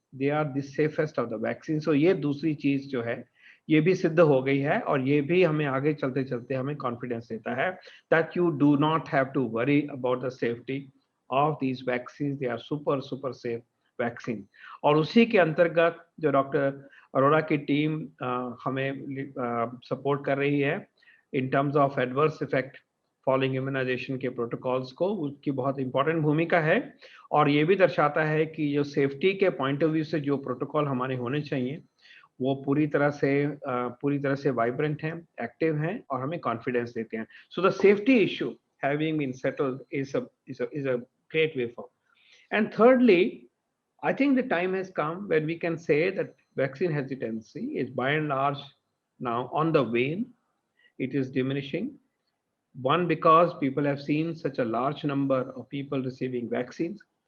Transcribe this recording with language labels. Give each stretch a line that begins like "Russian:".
English: They are the safest of the vaccines.
Hindi: So ये दूसरी चीज जो है ये भी सिद्ध हो गई है और ये भी हमें आगे चलते चलते हमें कॉन्फिडेंस देता है
English: that you do not have to worry about the safety of these vaccines. They are super safe
Hindi: vaccine, और उसी के अंतर्गत जो डॉक्टर अरोड़ा की टीम हमें सपोर्ट कर रही है
English: in terms of adverse effect following immunization
Hindi: के प्रोटोकॉल्स को, उसकी बहुत इंपॉर्टेंट भूमिका है। और ये भी दर्शाता है कि जो सेफ्टी के पॉइंट ऑफ व्यू से जो प्रोटोकॉल हमारे होने चाहिए वो पूरी तरह से वाइब्रेंट हैं, एक्टिव हैं और हमें कॉन्फिडेंस देते हैं।
English: So the safety issue having been settled is a great way for. And thirdly, I think the time has come when we can say that vaccine hesitancy is by and large now on the wane. It is diminishing. One, because people have seen such a large number of people receiving vaccines.